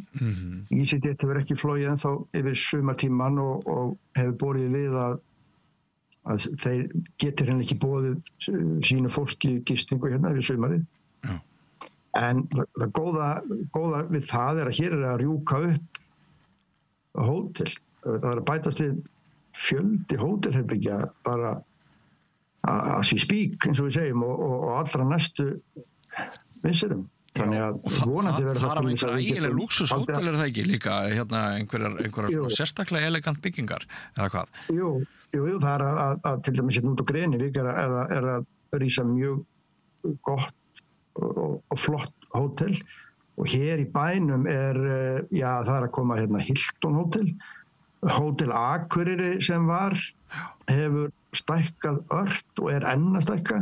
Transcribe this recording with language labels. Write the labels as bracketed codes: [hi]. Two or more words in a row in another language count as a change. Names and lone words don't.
[is] EasyJet hefur ekki flogið ennþá yfir sumartíman og hefur borið við að þeir getur henni ekki boðið sínu fólki gistingu hérna yfir sumarið. En það góða við það að hér að rjúka upp hótel. Það að bætast við fjöldi hótelherbyggja bara [en] as we speak, [is] eins og við segjum, og allra næstu misserum. Þannig að vonandi verður það er einhverja eiginlega lúxushótel er það ekki líka hérna einhverjar sérstaklega elegant byggingar eða hvað? Jú, það er að til dæmis hérna út á Grenivík er að rísa mjög gott og flott hótel og hér í bænum það er að koma hérna Hilton Hótel Akureyri sem hefur stækkað ört og enn að stækka.